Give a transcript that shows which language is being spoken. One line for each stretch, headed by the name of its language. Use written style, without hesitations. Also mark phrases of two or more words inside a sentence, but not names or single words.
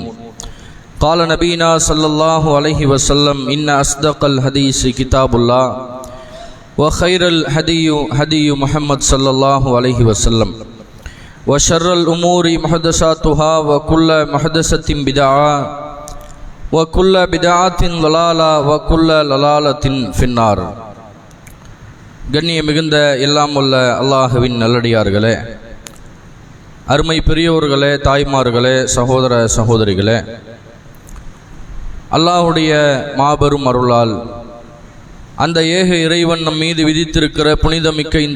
Arabic: قال نبينا صلى الله عليه وسلم إن أصدق الحديث كتاب الله وخير الهدي هدي محمد صلى الله عليه وسلم وشر الأمور محدثاتها وكل محدثة بدعة وكل بدعة ضلالة وكل ضلالة في النار.
Tamil: கண்ணிய மிகுந்த எல்லாம் உள்ள அல்லாஹுவின் நல்லடியார்களே, அருமை பெரியோர்களே, தாய்மார்களே, சகோதர சகோதரிகளே, அல்லாஹுடைய மாபெரும் அருளால் அந்த ஏக இறைவன் நம் மீது விதித்திருக்கிற புனிதமிக்க இந்த